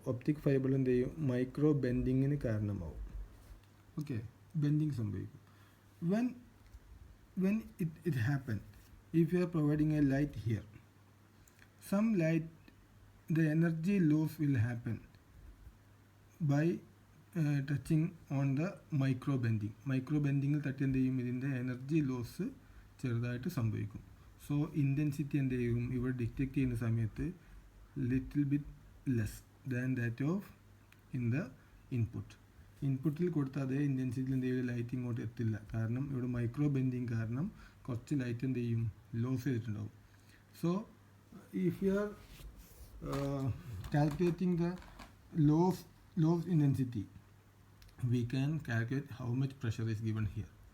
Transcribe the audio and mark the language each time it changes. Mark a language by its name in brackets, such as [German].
[English] Optic fiber micro bending in karanamavu. Okay, bending [Malayalam] സംഭവിക്കും. [English] When it happen, if you are providing a light here, some light, the energy loss will happen by touching on the micro bending. [Malayalam] Micro bending തട്ടി എന്ത് ചെയ്യും, ഇതിൻ്റെ energy loss ചെറുതായിട്ട് സംഭവിക്കും. [English] so intensity [Malayalam] എന്ത് ചെയ്യും, ഇവിടെ ഡിറ്റക്ട് ചെയ്യുന്ന സമയത്ത് [English] Little bit less than that of in the input. [Malayalam] ഇൻപുട്ടിൽ കൊടുത്ത അതേ ഇൻറ്റൻസിറ്റിയിൽ എന്ത് ചെയ്യും, ലൈറ്റ് ഇങ്ങോട്ട് എത്തില്ല. കാരണം ഇവിടെ മൈക്രോ ബെൻഡിങ് കാരണം കുറച്ച് ലൈറ്റ് എന്ത് ചെയ്യും, ലോസ് ചെയ്തിട്ടുണ്ടാവും. [English] So if you are calculating the loss intensity, we can calculate how much pressure is given here.